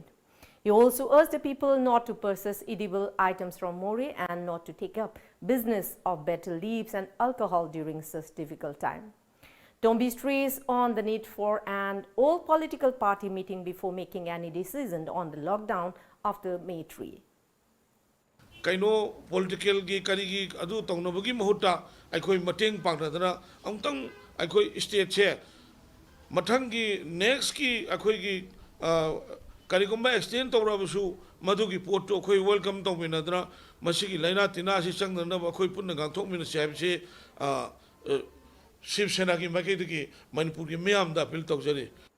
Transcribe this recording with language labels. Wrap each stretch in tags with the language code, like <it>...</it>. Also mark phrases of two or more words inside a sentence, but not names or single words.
<en>He also urged the people not to purchase edible items from Mori and not to take up business of betel leaves and alcohol during such difficult time. Tombi stressed on the need for an all-political party meeting before making any decision on the lockdown after May 3.</en> <mni>Kaino political gi kari gi adu tongnobagi mahuta aikoi mateng pangradana amtang aikoi state che mathang gi next ki aikoi gi karigumba extend tawrabusu madugi potto khoi welcome tawminadra masigi laina tina si changna ba khoi punna gang thokmina saibse Shiv Sena ki makedi Manipur ki miyam da appeal tawjari.</mni>